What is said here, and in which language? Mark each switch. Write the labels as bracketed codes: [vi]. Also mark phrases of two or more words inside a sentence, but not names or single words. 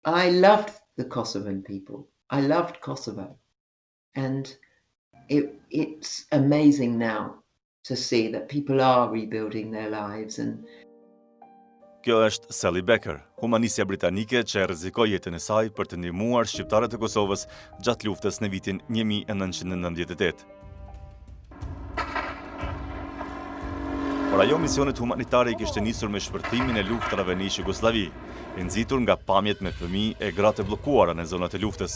[en] I loved the Kosovan people. I loved Kosovo. And it's amazing now to see that people are rebuilding their lives. And [sq] Kjo është Sally Becker, humanistja britanike që rrezikoi jetën e saj për të ndihmuar shqiptarët e Kosovës gjatë luftës në vitin 1998. Por ajo misionet humanitare I kishte nisur me shpërtimin e luftrave në Jugosllavi, e nxitur nga pamjet me fëmijë e gratë bllokuara në zonat e luftës.